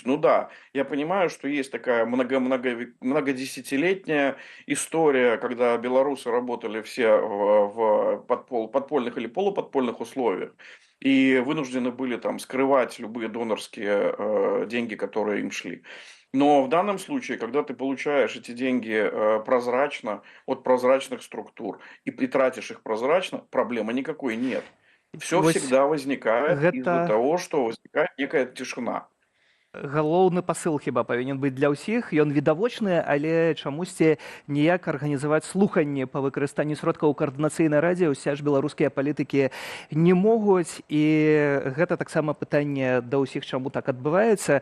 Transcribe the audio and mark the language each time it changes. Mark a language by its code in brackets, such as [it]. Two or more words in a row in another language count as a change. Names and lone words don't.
[ru] Ну да, я понимаю, что есть такая многодесятилетняя история, когда белорусы работали все в подпольных или полуподпольных условиях и вынуждены были там скрывать любые донорские деньги, которые им шли. Но в данном случае, когда ты получаешь эти деньги прозрачно от прозрачных структур и тратишь их прозрачно, проблемы никакой нет. Все всегда возникает из-за того, что возникает некая тишина. [be] Галоўны пасыл хіба павінен быць для ўсіх, ён відавочны, але чамусьці ніяк арганізаваць слуханні па выкарыстанні сродкаў у каардынацыйнай радзе ўсе ж беларускія палітыкі не могуць, і гэта таксама пытанне да ўсіх, чаму так адбываецца.